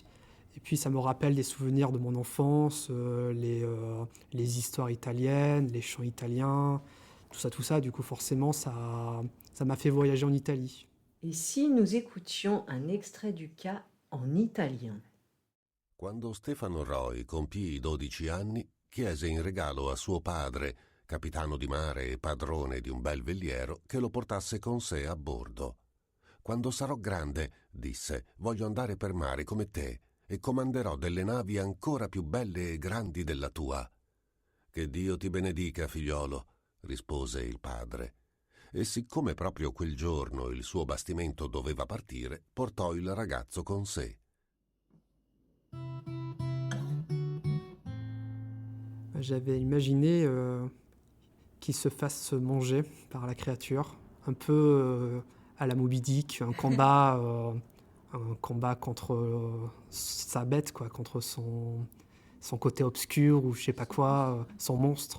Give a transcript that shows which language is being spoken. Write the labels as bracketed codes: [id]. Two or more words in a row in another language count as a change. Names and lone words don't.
[fr] Et puis, ça me rappelle des souvenirs de mon enfance, les histoires italiennes, les chants italiens, tout ça. Du coup, forcément, ça m'a fait voyager en Italie. Et si nous écoutions un extrait du cas en italien? [it] Quando Stefano Roy compì 12 anni, chiese in regalo a suo padre, capitano di mare e padrone di un bel veliero, che lo portasse con sé a bordo. Quando sarò grande, disse, voglio andare per mare come te e comanderò delle navi ancora più belle e grandi della tua. Che Dio ti benedica, figliolo, rispose il padre. E siccome proprio quel giorno il suo bastimento doveva partire, portò il ragazzo con sé. [fr] J'avais imaginé qu'il se fasse manger par la créature, un peu à la Moby Dick, un combat contre sa bête, quoi, contre son côté obscur ou je sais pas quoi, son monstre.